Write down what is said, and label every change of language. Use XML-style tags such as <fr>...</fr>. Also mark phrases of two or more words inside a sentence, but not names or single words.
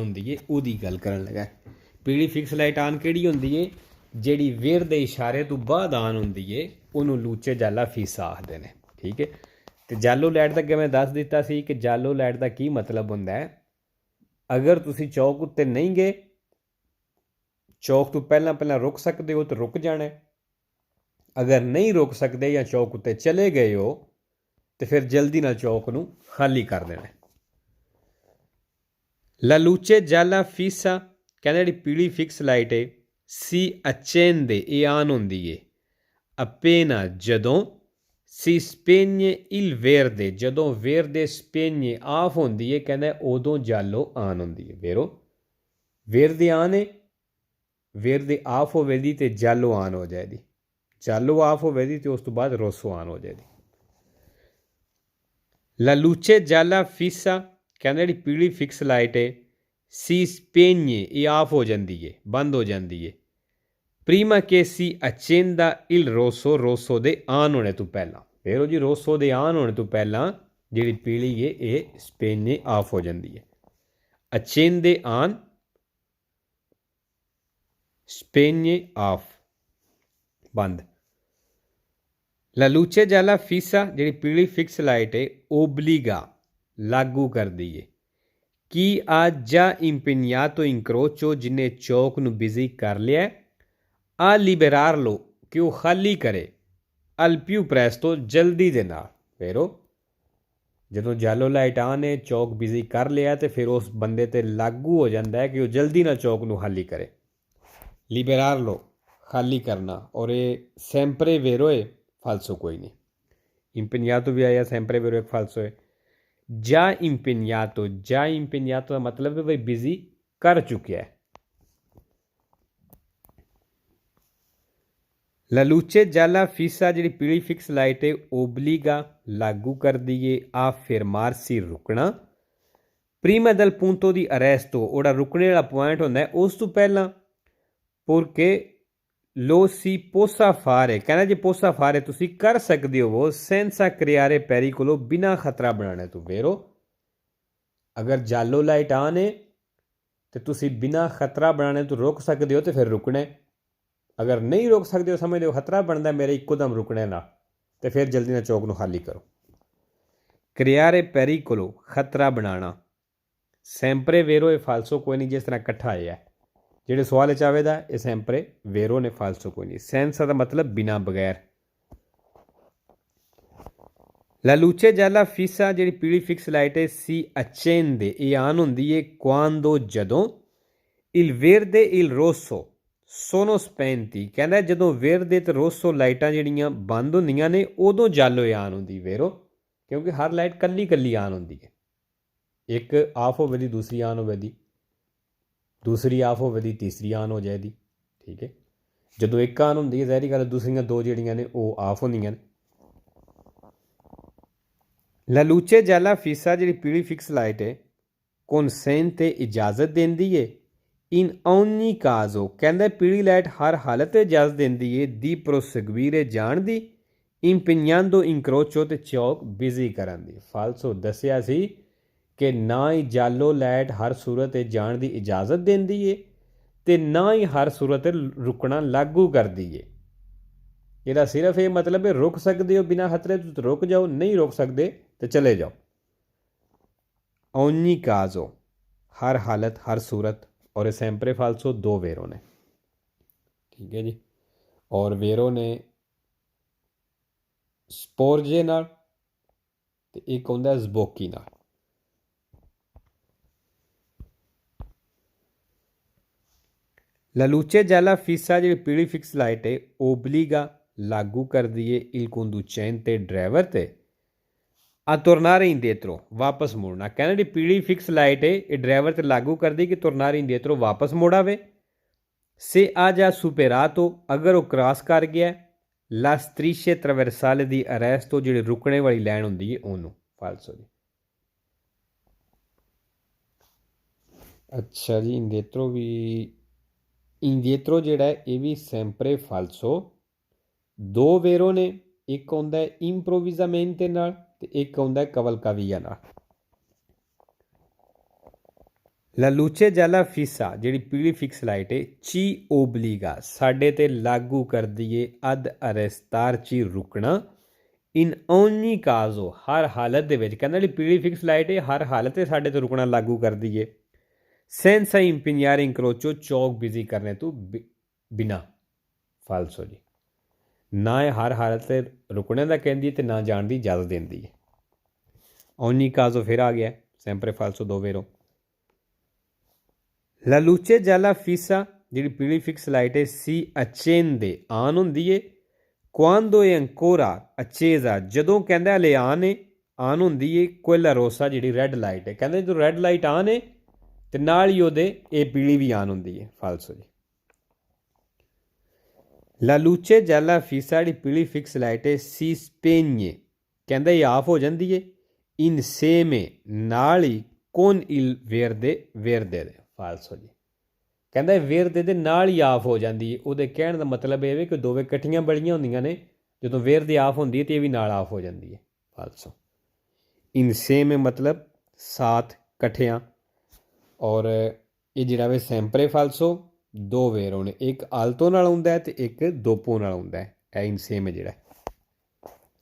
<pa>ਹੁੰਦੀ ਹੈ ਉਹਦੀ ਗੱਲ ਕਰਨ ਲੱਗਾ ਪੀਲੀ</pa> <en>fix light on</en> <pa>ਕਿਹੜੀ ਹੁੰਦੀ ਹੈ ਜਿਹੜੀ ਵੇਰ ਦੇ ਇਸ਼ਾਰੇ ਤੋਂ ਬਾਅਦ ਆਨ ਹੁੰਦੀ ਹੈ ਉਹਨੂੰ</pa> <it>luce gialla fissa</it> <pa>ਆਖਦੇ ਨੇ ਠੀਕ ਹੈ ਅਤੇ ਜਾਲੋ ਲਾਈਟ ਦਾ ਅੱਗੇ ਮੈਂ ਦੱਸ ਦਿੱਤਾ ਸੀ ਕਿ ਜਾਲੋ ਲਾਈਟ ਦਾ ਕੀ ਮਤਲਬ ਹੁੰਦਾ ਹੈ ਅਗਰ ਤੁਸੀਂ ਚੌਕ ਉੱਤੇ ਨਹੀਂ ਗਏ ਚੌਕ ਤੋਂ ਪਹਿਲਾਂ ਰੁਕ ਸਕਦੇ ਹੋ ਤਾਂ ਰੁਕ ਜਾਣਾ ਅਗਰ ਨਹੀਂ ਰੁਕ ਸਕਦੇ ਜਾਂ ਚੌਕ ਉੱਤੇ ਚਲੇ ਗਏ ਹੋ ਤੇ ਫਿਰ ਜਲਦੀ ਨਾਲ ਚੌਕ ਨੂੰ ਖਾਲੀ ਕਰ ਦੇਣਾ</pa> <it>la luce gialla fissa</it> <pa>ਕਹਿੰਦਾ ਜਿਹੜੀ ਪੀਲੀ</pa> <en>fix light</en> <pa>ਹੈ</pa> <it>si accende</it> <pa>ਇਹ ਆਨ ਹੁੰਦੀ ਹੈ appena ਜਦੋਂ</pa> <it>si spegne il verde</it> <pa>ਜਦੋਂ</pa> <it>verde spegne</it> <pa>ਆਫ ਹੁੰਦੀ ਹੈ ਕਹਿੰਦਾ ਉਦੋਂ ਜਾਲੋ ਆਨ ਹੁੰਦੀ ਹੈ</pa> <it>vero verde</it> <pa>ਆਨ ਹੈ verde ਆਫ ਹੋਵੇਗੀ ਤੇ ਜਾਲੋ ਆਨ ਹੋ ਜਾਏਗੀ ਜਾਲੋ ਆਫ ਹੋਵੇਗੀ ਤੇ ਉਸ ਤੋਂ ਬਾਅਦ ਰੋਸੋ ਆਨ ਹੋ ਜਾਏਗੀ</pa> <it>La luce gialla fissa</it> <pa>ਕਹਿੰਦਾ ਜਿਹੜੀ ਪੀਲੀ</pa> <en>fix light</en> <pa>ਹੈ</pa> <it>si spegne</it> <pa>ਇਹ ਆਫ ਹੋ ਜਾਂਦੀ ਹੈ ਬੰਦ ਹੋ ਜਾਂਦੀ ਹੈ</pa> <it>prima che si accenda il rosso rosso</it> <pa>ਦੇ ਆਨ ਹੋਣੇ ਤੋਂ ਪਹਿਲਾਂ ਫਿਰ ਉਹ ਜੀ ਰੋਸੋ ਦੇ ਆਨ ਹੋਣੇ ਤੋਂ ਪਹਿਲਾਂ ਜਿਹੜੀ ਪੀਲੀ ਹੈ ਇਹ spegne ਆਫ ਹੋ ਜਾਂਦੀ ਹੈ accende on spegne off ਬੰਦ</pa> <it>La luce gialla fissa</it> <pa>ਜਿਹੜੀ ਪੀਲੀ</pa> <en>fix light</en> <pa>ਹੈ obliga ਲਾਗੂ ਕਰਦੀ ਹੈ ਕੀ ਆ</pa> <it>già impegnato incrocio</it> <pa>ਜਿਹਨੇ ਚੌਕ ਨੂੰ ਬਿਜ਼ੀ ਕਰ ਲਿਆ ਆ liberarlo ਕਿ ਉਹ ਖਾਲੀ ਕਰੇ</pa> <it>al più presto</it> <pa>ਜਲਦੀ ਦੇ ਨਾਲ ਫੇਰੋ ਜਦੋਂ ਜਾਲੋ</pa> <en>light on</en> <pa>ਨੇ ਚੌਕ ਬਿਜ਼ੀ ਕਰ ਲਿਆ ਤੇ ਫਿਰ ਉਸ ਬੰਦੇ ਤੇ ਲਾਗੂ ਹੋ ਜਾਂਦਾ ਹੈ ਕਿ ਉਹ ਜਲਦੀ ਨਾਲ ਚੌਕ ਨੂੰ ਖਾਲੀ ਕਰੇ liberarlo ਖਾਲੀ ਕਰਨਾ ਔਰ ਇਹ</pa> <it>sempre vero</it> <pa>ਹੈ ਫਾਲਸੋ ਕੋਈ ਨਹੀਂ impegnato ਵੀ ਆਇਆ</pa> <it>sempre vero</it> <pa>ਇੱਕ ਫਾਲਸੋ ਹੈ</pa> <it>già impegnato</it> <pa>ਦਾ ਮਤਲਬ ਹੈ ਬਈ ਬਿਜ਼ੀ ਕਰ ਚੁੱਕਿਆ ਹੈ</pa> <it>La luce gialla fissa</it> <pa>ਜਿਹੜੀ ਪੀਲੀ</pa> <en>fix light</en> <pa>ਹੈ obliga ਲਾਗੂ ਕਰਦੀ ਹੈ ਆ fermarsi ਰੁਕਣਾ</pa> <it>prima del punto di arresto</it> <pa>ਉਹਦਾ ਰੁਕਣੇ ਵਾਲਾ ਪੁਆਇੰਟ ਹੁੰਦਾ ਹੈ ਉਸ ਤੋਂ ਪਹਿਲਾਂ</pa> <it>porque lo si possa fare</it> <pa>ਕਹਿੰਦਾ ਜੇ</pa> <it>possa fare</it> <pa>ਤੁਸੀਂ ਕਰ ਸਕਦੇ ਹੋ</pa> <it>senza creare pericolo</it> <pa>ਬਿਨਾਂ ਖਤਰਾ ਬਣਾਉਣੇ ਤੋਂ ਵੇਰੋ ਅਗਰ ਜਾਲੋ</pa> <en>light on</en> <pa>ਹੈ ਤੇ ਤੁਸੀਂ ਬਿਨਾਂ ਖਤਰਾ ਬਣਾਉਣੇ ਤੋਂ ਰੁਕ ਸਕਦੇ ਹੋ ਤੇ ਫਿਰ ਰੁਕਣਾ ਅਗਰ ਨਹੀਂ ਰੁਕ ਸਕਦੇ ਹੋ ਸਮਝਦੇ ਹੋ ਖਤਰਾ ਬਣਦਾ ਮੇਰੇ ਇੱਕੋ ਦਮ ਰੁਕਣੇ ਨਾਲ ਤੇ ਫਿਰ ਜਲਦੀ ਨਾਲ ਚੌਕ ਨੂੰ ਖਾਲੀ ਕਰੋ</pa> <it>creare pericolo</it> <pa>ਖਤਰਾ ਬਣਾਉਣਾ</pa> <it>sempre vero</it> <pa>ਇਹ ਫਾਲਸੋ ਕੋਈ ਨਹੀਂ ਜਿਸ ਤਰ੍ਹਾਂ ਇਕੱਠਾ ਆਇਆ ਜਿਹੜੇ ਸਵਾਲ ਵਿੱਚ ਆਵੇਦਾ ਇਹ</pa> <it>sempre vero</it> <pa>ਨੇ ਫਾਲਸੋ ਕੋਈ ਨਹੀਂ senza ਦਾ ਮਤਲਬ ਬਿਨਾਂ ਬਗੈਰ</pa> <it>La luce gialla fissa</it> <pa>ਜਿਹੜੀ ਪੀਲੀ</pa> <en>fix light</en> <pa>ਹੈ</pa> <it>si accende</it> <pa>ਇਹ ਆਨ ਹੁੰਦੀ ਹੈ quando ਜਦੋਂ</pa> <it>il verde il rosso sono spenti</it> <pa>ਕਹਿੰਦਾ ਜਦੋਂ ਵੇਰਦੇ ਤੇ ਰੋਸੋ ਲਾਈਟਾਂ ਜਿਹੜੀਆਂ ਬੰਦ ਹੁੰਦੀਆਂ ਨੇ ਉਦੋਂ ਜਾਲੋ ਆਨ ਹੁੰਦੀ ਵੇਰੋ ਕਿਉਂਕਿ ਹਰ ਲਾਈਟ ਕੱਲੀ ਕੱਲੀ ਆਨ ਹੁੰਦੀ ਹੈ ਇੱਕ ਆਫ ਹੋਵੇ ਦੀ ਦੂਸਰੀ ਆਨ ਹੋਵੇ ਦੀ ਦੂਸਰੀ ਆਫ ਹੋਵੇ ਦੀ ਤੀਸਰੀ ਆਨ ਹੋ ਜਾਏ ਦੀ ਠੀਕ ਹੈ ਜਦੋਂ ਇੱਕ ਆਨ ਹੁੰਦੀ ਹੈ ਜ਼ਾਹਿਰੀ ਗੱਲ ਦੂਸਰੀਆਂ ਦੋ ਜਿਹੜੀਆਂ ਨੇ ਉਹ ਆਫ ਹੁੰਦੀਆਂ ਨੇ</pa> <it>La luce gialla fissa</it> <pa>ਜਿਹੜੀ ਪੀਲੀ</pa> <en>fix light</en> <pa>ਹੈ consente ਇਜਾਜ਼ਤ ਦਿੰਦੀ ਹੈ</pa> <it>in ogni caso</it> <pa>ਕਹਿੰਦਾ ਪੀਲੀ ਲਾਈਟ ਹਰ ਹਾਲਤ ਤੇ ਇਜਾਜ਼ਤ ਦਿੰਦੀ ਹੈ ਦੀ proseguire ਜਾਣ ਦੀ</pa> <it>impegnando incrocio</it> <pa>ਤੇ ਚੌਕ ਬਿਜ਼ੀ ਕਰਨ ਦੀ ਫਾਲਸੋ ਦੱਸਿਆ ਸੀ ਕਿ ਨਾ ਹੀ ਜਾਲੋ ਲਾਈਟ ਹਰ ਸੂਰਤ ਤੇ ਜਾਣ ਦੀ ਇਜਾਜ਼ਤ ਦਿੰਦੀ ਹੈ ਤੇ ਨਾ ਹੀ ਹਰ ਸੂਰਤ ਤੇ ਰੁਕਣਾ ਲਾਗੂ ਕਰਦੀ ਹੈ ਇਹਦਾ ਸਿਰਫ ਇਹ ਮਤਲਬ ਹੈ ਰੁਕ ਸਕਦੇ ਹੋ ਬਿਨਾਂ ਖਤਰੇ ਤੋਂ ਰੁਕ ਜਾਓ ਨਹੀਂ ਰੁਕ ਸਕਦੇ ਤੇ ਚਲੇ ਜਾਓ</pa> <it>ogni caso</it> <pa>ਹਰ ਹਾਲਤ ਹਰ ਸੂਰਤ ਔਰ</pa> <it>sempre falso</it> <pa>ਦੋ ਵੇਰੋ ਨੇ ਠੀਕ ਹੈ ਜੀ ਔਰ ਵੇਰੋ ਨੇ ਸਪੋਰਜੇ ਨਾਲ ਤੇ ਇੱਕ ਹੁੰਦਾ ਜ਼ਬੋਕੀ ਨਾਲ</pa> <it>La luce gialla fissa</it> <pa>ਜਿਹੜੀ ਪੀਲੀ</pa> <en>fix light</en> <pa>ਹੈ obliga ਲਾਗੂ ਕਰਦੀ ਹੈ</pa> <it>il conducente</it> <pa>ਡਰਾਈਵਰ ਤੇ ਆ</pa> <it>tornare indietro</it> <pa>ਵਾਪਸ ਮੁੜਨਾ ਕਹਿੰਦਾ ਜਿਹੜੀ ਪੀਲੀ</pa> <en>fix light</en> <pa>ਹੈ ਇਹ ਡਰਾਈਵਰ ਤੇ ਲਾਗੂ ਕਰਦੀ ਕਿ</pa> <it>tornare indietro</it> <pa>ਵਾਪਸ ਮੁੜ ਆਵੇ</pa> <it>se ha già superato</it> <pa>ਅਗਰ ਉਹ ਕ੍ਰਾਸ ਕਰ ਗਿਆ</pa> <it>la strisce traversale di arresto</it> <pa>ਜਿਹੜੀ ਰੁਕਣੇ ਵਾਲੀ ਲਾਈਨ ਹੁੰਦੀ ਹੈ ਉਹਨੂੰ ਫਾਲਸੋ ਜੀ ਅੱਛਾ ਜੀ indietro ਵੀ indietro ਜਿਹੜਾ ਇਹ ਵੀ</pa> <it>sempre falso</it> <pa>ਦੋ ਵੇਰੋ ਨੇ ਇੱਕ ਹੁੰਦਾ improvvisamente ਨਾਲ ਤੇ ਇੱਕ ਆਉਂਦਾ ਕਵਲਕਾਵੀਆ ਨਾਲ</pa> <it>La luce gialla fissa</it> <pa>ਜਿਹੜੀ ਪੀਲੀ</pa> <en>fix light</en> <pa>ਹੈ</pa> <it>ci obbliga</it> <pa>ਸਾਡੇ ਤੇ ਲਾਗੂ ਕਰਦੀ ਹੈ</pa> <it>ad arrestarci</it> <pa>ਰੁਕਣਾ</pa> <it>in ogni caso</it> <pa>ਹਰ ਹਾਲਤ ਦੇ ਵਿੱਚ ਕਹਿੰਦਾ ਜਿਹੜੀ ਪੀਲੀ</pa> <en>fix light</en> <pa>ਹੈ ਹਰ ਹਾਲਤ ਤੇ ਸਾਡੇ ਤੇ ਰੁਕਣਾ ਲਾਗੂ ਕਰਦੀ ਹੈ</pa> <it>senza impegnare incrocio</it> <pa>ਚੌਕ ਬਿਜ਼ੀ ਕਰਨੇ ਤੋਂ ਬਿਨਾ ਫਾਲਸੋ ਜੀ ਨਾ ਇਹ ਹਰ ਹਾਲਤ ਤੇ ਰੁਕਣੇ ਦਾ ਕਹਿੰਦੀ ਤੇ ਨਾ ਜਾਣ ਦੀ ਇਜਾਜ਼ਤ ਦਿੰਦੀ ਹੈ</pa> <it>ogni caso</it> <pa>ਫਿਰ ਆ ਗਿਆ</pa> <it>sempre falso</it> <pa>ਦੋ ਵੇਰੋ</pa> <it>La luce gialla fissa</it> <pa>ਜਿਹੜੀ ਪੀਲੀ</pa> <en>fix light</en> <pa>ਹੈ</pa> <it>si accende</it> <pa>ਆਨ ਹੁੰਦੀ ਹੈ</pa> <it>quando è ancora accesa</it> <pa>ਜਦੋਂ ਕਹਿੰਦਾ ਹਲੇ ਆਨ ਹੁੰਦੀ ਹੈ</pa> <it>quella rossa</it> <pa>ਜਿਹੜੀ</pa> <en>red light</en> <pa>ਹੈ ਕਹਿੰਦਾ ਜਦੋਂ</pa> <en>red light on</en> <pa>ਹੈ ਤੇ ਨਾਲ ਹੀ ਉਹਦੇ ਇਹ ਪੀਲੀ ਵੀ ਆਨ ਹੁੰਦੀ ਹੈ ਫਾਲਸੋ ਜੀ</pa> <it>La luce gialla fissa</it> <pa>ਜਿਹੜੀ ਪੀਲੀ</pa> <en>fix light</en> <pa>ਹੈ</pa> <it>si spegne</it> <pa>ਕਹਿੰਦਾ ਇਹ ਆਫ ਹੋ ਜਾਂਦੀ ਹੈ insieme ਨਾਲ ਹੀ</pa> <it>con il</it> <pa>verde ਦੇ ਫਾਲਸੋ ਜੀ ਕਹਿੰਦਾ ਵੇਰਦੇ ਦੇ ਨਾਲ ਹੀ ਆਫ ਹੋ ਜਾਂਦੀ ਹੈ ਉਹਦੇ ਕਹਿਣ ਦਾ ਮਤਲਬ ਇਹ ਹੈ ਕਿ ਦੋਵੇਂ ਇਕੱਠੀਆਂ ਬਲੀਆਂ ਹੁੰਦੀਆਂ ਨੇ ਜਦੋਂ ਵੇਰਦੇ ਆਫ ਹੁੰਦੀ ਹੈ ਤੇ ਇਹ ਵੀ ਨਾਲ ਆਫ ਹੋ ਜਾਂਦੀ ਹੈ ਫਾਲਸੋ insieme ਮਤਲਬ ਸਾਥ ਇਕੱਠਿਆਂ ਔਰ ਇਹ ਜਿਹੜਾ ਵੇ</pa> <it>sempre falso</it> <pa>ਦੋ ਵੇਰੋ ਨੇ ਇੱਕ ਆਲਤੋ ਨਾਲ ਹੁੰਦਾ ਹੈ ਤੇ ਇੱਕ ਦੋਪੋ ਨਾਲ ਹੁੰਦਾ ਹੈ ਇਹ insieme ਜਿਹੜਾ</pa>